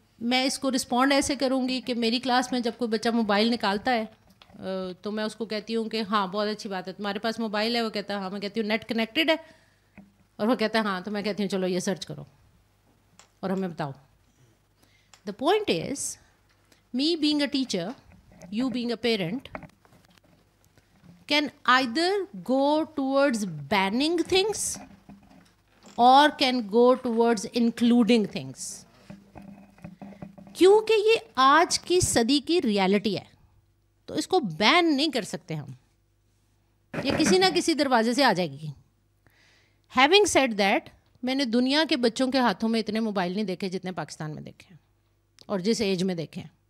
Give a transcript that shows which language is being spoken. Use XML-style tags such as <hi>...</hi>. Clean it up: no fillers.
<ur>میں اس کو رسپونڈ ایسے کروں گی کہ میری کلاس میں جب کوئی بچہ موبائل نکالتا ہے تو میں اس کو کہتی ہوں کہ ہاں بہت اچھی بات ہے تمہارے پاس موبائل ہے. وہ کہتا ہے ہاں. میں کہتی ہوں نیٹ کنیکٹڈ ہے, اور وہ کہتا ہے ہاں. تو میں کہتی ہوں چلو یہ سرچ کرو اور ہمیں بتاؤ.</ur> <en>The point is me being a teacher, you being a parent, can either go towards banning things or can go towards including things.</en> <ur>کیونکہ یہ آج کی صدی کی ریالٹی ہے تو اس کو بین نہیں کر سکتے ہم. یہ کسی نہ کسی دروازے سے آ جائے گی.</ur> <en>having said that,</en> <ur>میں نے دنیا کے بچوں کے ہاتھوں میں اتنے موبائل نہیں دیکھے جتنے پاکستان میں دیکھے اور جس ایج میں دیکھیں.</ur>